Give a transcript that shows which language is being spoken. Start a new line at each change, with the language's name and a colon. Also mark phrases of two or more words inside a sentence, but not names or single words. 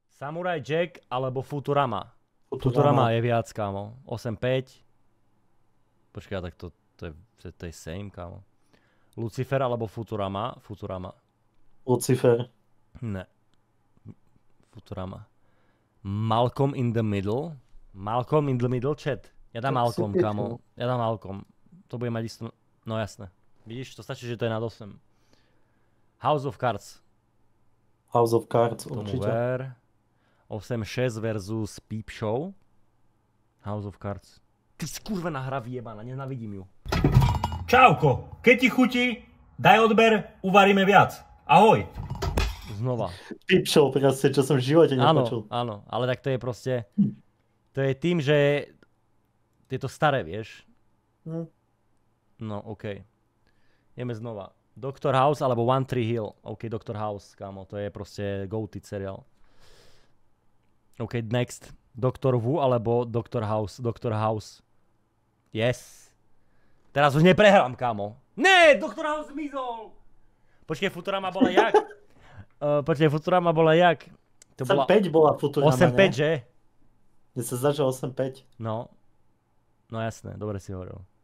Slovak: Samurai Jack alebo Futurama. Futurama je viac, kámo. 8.5. Počkaj, tak to je same, kámo. Lucifer alebo Futurama? Futurama. Lucifer. Ne. Futurama. Malcolm in the Middle. Malcolm in the Middle, chat. Ja dám Malcolm, kámo. Ja dám Malcolm. To bude mať isto... No jasné. Vidíš, to stačí, že to je nad 8. House of Cards. House of Cards, tomu určite. ver. 8-6 versus Peep Show. House of Cards. Ty skurvená hra vyjebaná, nenávidím ju. Čauko, keď ti chutí, daj odber, uvaríme viac. Ahoj. Znova. Peep Show, proste, čo som v živote nepočul. Áno, ale tak to je proste... To je tým, že je to staré, vieš. No, OK. Ideme znova. Dr. House alebo One Tree Hill. OK, Dr. House, kámo, to je proste goated seriál. OK, next. Dr. Who alebo Dr. House. Dr. House. Yes. Teraz už neprehrám, kámo. Ne, Dr. House zmizol. Počkej, Futurama bola jak? Futurama bola jak? To 8.5 bola Futurama, 8.5, že? Mne sa zdá, že 8.5. No. No jasné, dobre si hovoril.